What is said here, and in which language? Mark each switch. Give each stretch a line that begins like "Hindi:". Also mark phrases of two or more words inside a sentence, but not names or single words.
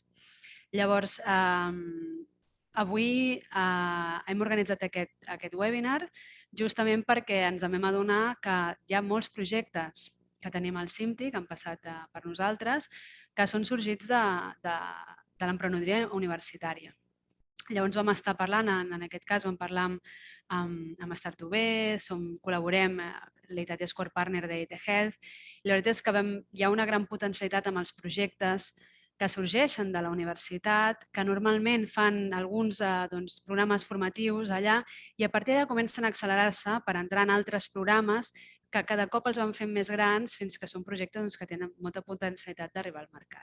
Catalan: Llavors, avui hem organitzat aquest webinar justament perquè ens vam adonar que hi ha molts projectes que tenim al CIMTI, que han passat per nosaltres, que són sorgits de l'emprenedoria universitària. Llavors vam estar parlant, en aquest cas vam parlar amb Start2B, col·laborem, l'EIT és
English: core partner
Catalan: d'EIT Health, i la veritat és que hi ha una gran potencialitat amb els projectes que sorgeixen de la universitat, que normalment fan alguns programes formatius allà i a partir d'ara comencen a accelerar-se per entrar en altres programes que cada cop els van fent més grans fins que són projectes que tenen molta potencialitat d'arribar al mercat.